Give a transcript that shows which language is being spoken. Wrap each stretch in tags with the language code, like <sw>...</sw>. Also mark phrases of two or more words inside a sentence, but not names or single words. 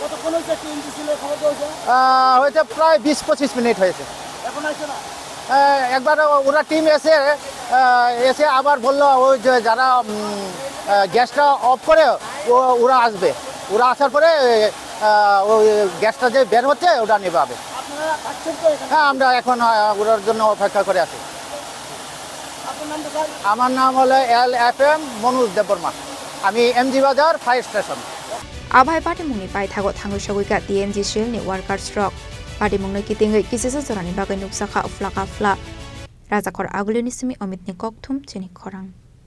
<bn>হয়েছে প্রায় 20-25 মিনিট হয়েছে একবার ওরা টিম এসে আবার বললো ওই যে যারা গ্যাসটা অফ করে ওরা আসবে ওরা আসার পরে ওই গ্যাসটা যে বের হচ্ছে ওটা নেভাবে হ্যাঁ আমরা এখন ওটার জন্য অপেক্ষা করে আছি আমার নাম হলো LFM মনোজ দেববর্মা আমি এমজি বাজার</bn> <en>fire station</en> <trp>Abhai Patimung ni paithago thangusagui TNG Shield ni workers rock Patimung ni kitingoi kisisa jorani bagai nuksaka uflaka fla Rajakor agulini simi Amit ni Koktwma Chini Khorang</trp>